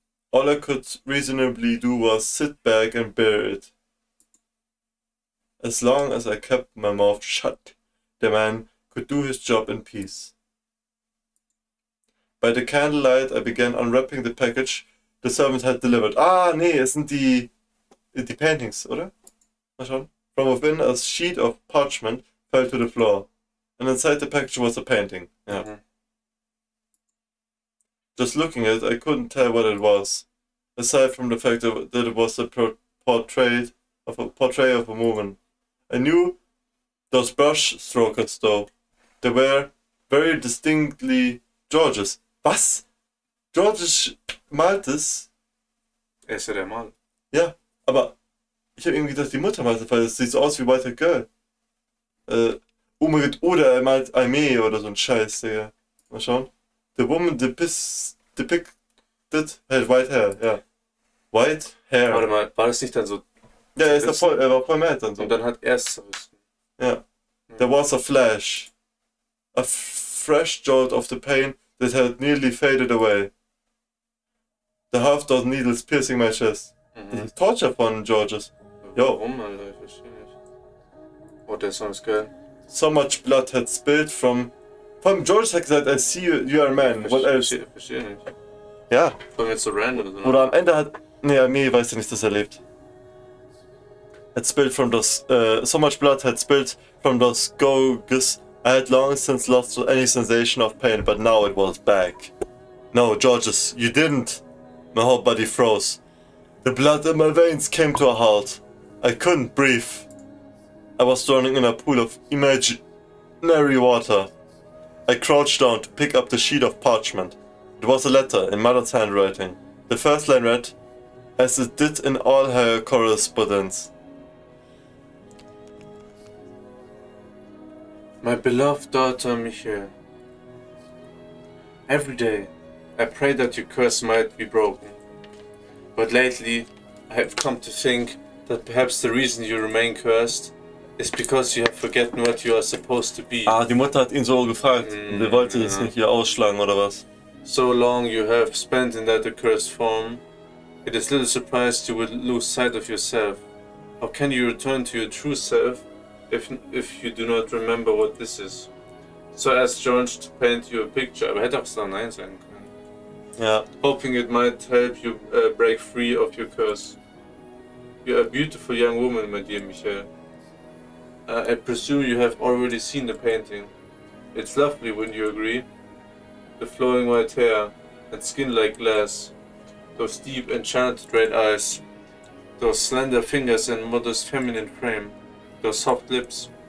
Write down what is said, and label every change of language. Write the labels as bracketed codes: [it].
[en] All I could reasonably do was sit back and bear it. As long as I kept my mouth shut, the man could do his job in peace. By the candlelight I began unwrapping the package the servant had delivered. [de] Ah, nee, es sind die paintings, oder? Mal schauen. [en] From within, a sheet of parchment fell to the floor, and inside the package was a painting. Yeah. Mhm. Just looking at it, I couldn't tell what it was, aside from the fact that it was a portrait of a woman. I knew those brush strokes, though. They were very distinctly George's. [de] Was? Georges malt es? Ist ja der Mann. Ja, aber ich habe irgendwie gedacht, die Mutter malt es, weil es sieht so aus wie White Girl. Oh mein Gott, oder er malt Aimee oder so ein Scheiß, Digga. Mal schauen. [en] The woman depicted had white hair, ja. White hair. [de] Warte mal, war das nicht dann so? Ja, er war voll mad dann so. Und dann hat er es zerrissen. [en] Ja. There was a flash. A fresh jolt of the pain that had nearly faded away. The half-dozen needles piercing my chest. [de] Das ist Torture von Georges. Jo. Warum, Alter? Ich verstehe nicht. Oh, der Song ist geil. [en] So much blood had spilled from... [de] Von George hat gesagt, [en] I see you are a man. What else? [de] Verstehe nicht. Ja. Vor allem jetzt so random. So, Oder am Ende hat... Nee, mir weiß ja nicht, dass er lebt. [en] Had spilled from those... so much blood had spilled from those gougers. I had long since lost any sensation of pain, but now it was back. No, Georges, you didn't. My whole body froze. The blood in my veins came to a halt. I couldn't breathe. I was drowning in a pool of imaginary water. I crouched down to pick up the sheet of parchment. It was a letter in Mother's handwriting. The first line read, as it did in all her correspondence. My beloved daughter Michelle. Every day, I pray that your curse might be broken. But lately, I have come to think that perhaps the reason you remain cursed is because you have forgotten what you are supposed to be. [de] Ah, die Mutter hat ihn so gefragt. Und er wollte das nicht hier ausschlagen, oder was? [en] So long you have spent in that accursed form, it is little surprised you would lose sight of yourself. How can you return to your true self if you do not remember what this is? So I asked George to paint you a picture, [de] aber hätte auch so Nein sagen können. Ja. [en] Hoping it might help you break free of your curse. You are a beautiful young woman, my dear Michelle. I presume you have already seen the painting. It's lovely, wouldn't you agree? The flowing white hair and skin like glass, those deep enchanted red eyes, those slender fingers and modest feminine frame, those soft lips.